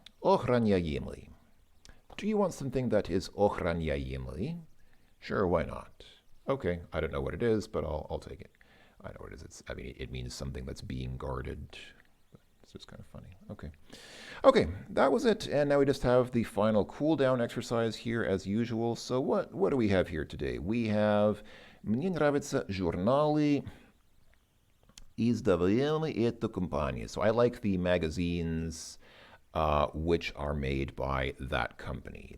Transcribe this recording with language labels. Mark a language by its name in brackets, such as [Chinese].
[English] Ochranyayemli. Do you want something that is ochranyayemli? Sure, why not? Okay, I don't know what it is, but I'll take it. I know what it is. It means something that's being guarded. It's just kind of funny. Okay, that was it. And now we just have the final cool down exercise here as usual. So what do we have here today? We have [Russian] Мне нравятся журналы издаваемые этой компанией. [English] So I like the magazines which are made by that company.